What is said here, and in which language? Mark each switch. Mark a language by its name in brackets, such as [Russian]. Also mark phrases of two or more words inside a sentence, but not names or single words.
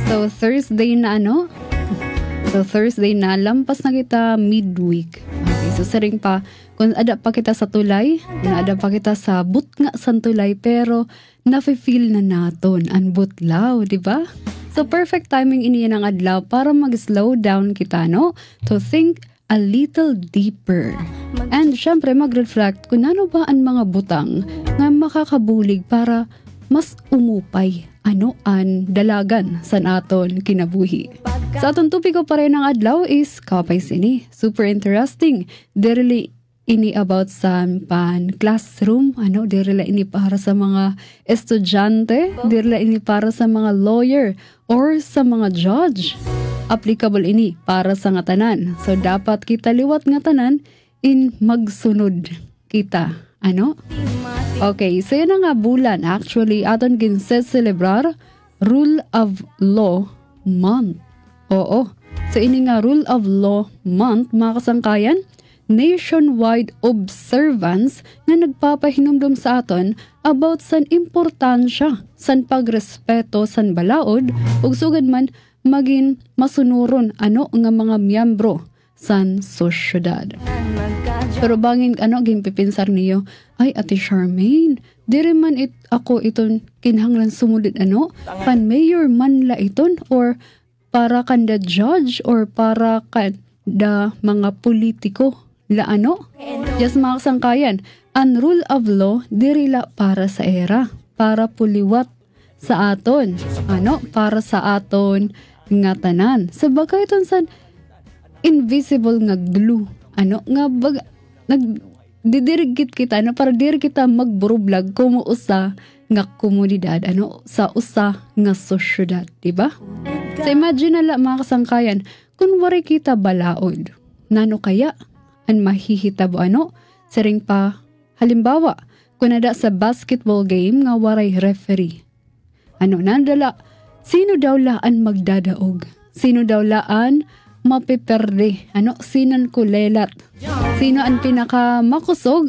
[Waray] So, Thursday na So, Thursday na. Lampas na kita midweek. Okay, so saring pa, kung ada pa kita sa tulay, ada pa kita sa butnga sa tulay, pero nafe-feel na naton ang butlaw, di ba? So, [English] perfect timing [Waray] iniyan ang adlaw para mag- [English] slow down [Waray] kita, no? [English] To think a little deeper. [Waray] And syempre, mag-reflect kung ano ba ang mga butang na makakabulig para mas umupay an dalagan sa naton kinabuhi. Sa aton tupiko pa rin ang adlaw is kapay sini. [English] Super interesting. [Waray] Dirili ini about sa pan classroom, dirila ini para sa mga estudyante, dirila ini para sa mga lawyer or sa mga judge. Applicable ini para sa nga tanan. So dapat kita liwat nga tanan in magsunod kita. Okay, so yun nga bulan. Actually, aton ginse-celebrar Rule of Law Month. Oo. So ini nga Rule of Law Month, mga kasangkayan, nationwide observance nga nagpapahinumdum sa aton about san importansya, san pagrespeto, san balaod, ug sugad man maging masunuron nga mga miyembro san sosyedad. Pero bangin ginpipinsar niyo, ay Ate Charmaine, diri man ako iton kinahanglan sumudid pan mayor man la iton or para kanda judge or para kanda mga politiko la Yes, mga kasangkayan, ang rule of law diri la para sa era, para puliwat sa aton, para sa aton nga tanan. Sa bagay iton san invisible nga glue, nagdidirigit kita para diri kita magburublag kumo usa nga komunidad sa usa nga sosyedad, di ba? So imagine na mga kasangkayan, kung wari kita balaod, nano kaya ang mahihitabo siring pa halimbawa kung nada sa [English] basketball game [Waray] nga waray referee. Nandala, sino daw laan magdadaog? Sino daw laan mapiperde? Sinan kulelat? Sino ang pinaka makusog?